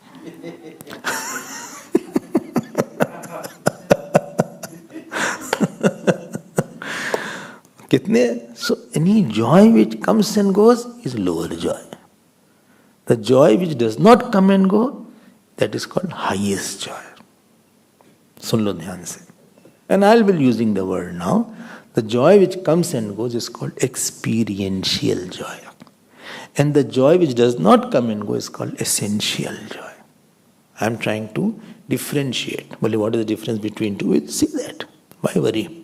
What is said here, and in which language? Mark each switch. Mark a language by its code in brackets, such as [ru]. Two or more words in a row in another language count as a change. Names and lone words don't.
[en] So any joy which comes and goes is lower joy. The joy which does not come and go, that is called highest joy. [hi] सुन लो ध्यान से. [en] And I'll be using the word now. The joy which comes and goes is called experiential joy. And the joy which does not come and go is called essential joy. I'm trying to differentiate. Well, what is the difference between two? We'll see that. Why worry?